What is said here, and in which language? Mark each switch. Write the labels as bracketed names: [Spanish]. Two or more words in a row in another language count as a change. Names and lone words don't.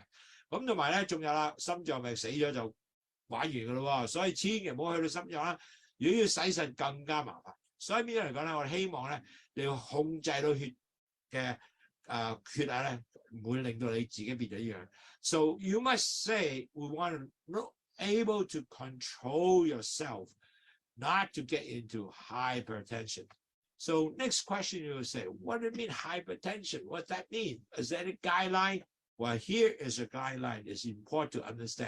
[Cantonese] 咁同埋咧，仲有啦，心臟病死咗就玩完㗎咯喎，所以千祈唔好去到心臟啦。如果要洗腎更加麻煩。所以邊樣嚟講咧，我哋希望咧，你要控制到血嘅血壓咧，唔會令到你自己變咗呢樣。 [English] So you must say we want to know able to control yourself not to get into hypertension. So next question you will say, what do you mean hypertension? What does that mean? Is that a guideline? Well, here is a guideline. It's important to understand.